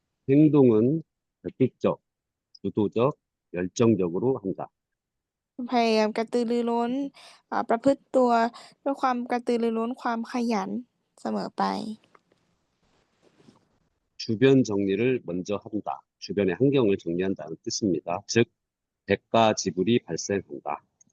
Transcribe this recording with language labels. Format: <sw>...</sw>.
<ko>행동은 적극적, 주도적, 열정적으로 한다.</ko> <th>พยายามกระตือรือร้นประพฤติตัวด้วยความกระตือรือร้นความขยันเสมอไป</th> <ko>주변 정리를 먼저 한다. 주변의 환경을 정리한다는 뜻입니다. 즉, 대가 지불이 발생한다.</ko>